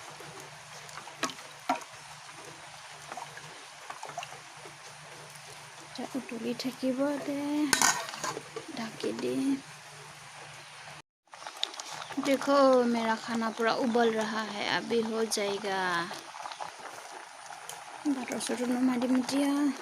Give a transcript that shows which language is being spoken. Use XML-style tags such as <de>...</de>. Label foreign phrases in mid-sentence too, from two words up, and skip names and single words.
<as>উতলি থাকিব দে, ঢাকি দি।</as> <hi>देखो मेरा खाना पूरा उबल रहा है, अभी हो जाएगा।</hi> <as>ভাতৰ চৰু নমাই দিম এতিয়া।</as>